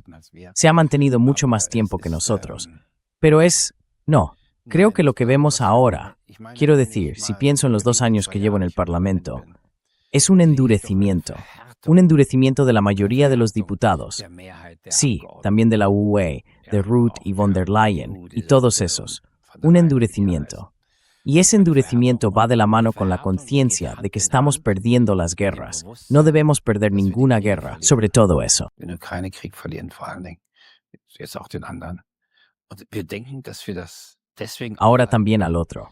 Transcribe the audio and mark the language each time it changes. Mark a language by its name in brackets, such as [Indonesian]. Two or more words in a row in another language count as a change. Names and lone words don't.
[Spanish] Se ha mantenido mucho más tiempo que nosotros. Pero no. Creo que lo que vemos ahora, quiero decir, si pienso en los 2 años que llevo en el Parlamento, es un endurecimiento de la mayoría de los diputados. Sí, también de la UE, de Ruth y von der Leyen, y todos esos. Un endurecimiento. Y ese endurecimiento va de la mano con la conciencia de que estamos perdiendo las guerras. No debemos perder ninguna guerra, sobre todo eso. Ahora también al otro.